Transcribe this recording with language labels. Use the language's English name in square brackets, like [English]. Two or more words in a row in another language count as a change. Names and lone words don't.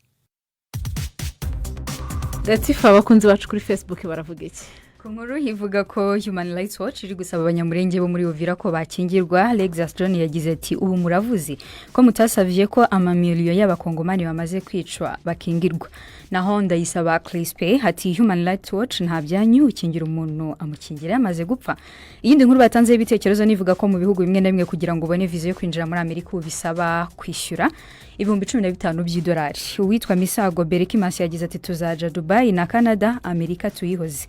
[Kinyarwanda] Latifa, abakunzi bacu kuri Facebook baravuga iki? Ku nkuru ivuga ko Human Rights Watch iri gusaba abanyamurenge bo muri Uvira ko bakingirwa. Alexis John yagize ati ubu muravuze ko mutasavye ko amamiliyoni y'abakongomani bamaze kwicwa bakingirwa. Naho ndayisaba Crispe ati Human Rights Watch nta byanyu ukingira umuntu amukingira amaze gupfa. Iyindi nkuru batanze ibitekerezo nivuga ko mu bihugu bimwe na bimwe kugira ngo ubone viza yo kwinjira muri Amerika bisaba kwishyura ibihumbi 15 by'idolari. Uwitwa Misago Berekimasi yagize ati tuzaja Dubai na Canada, Amerika tuyihoze.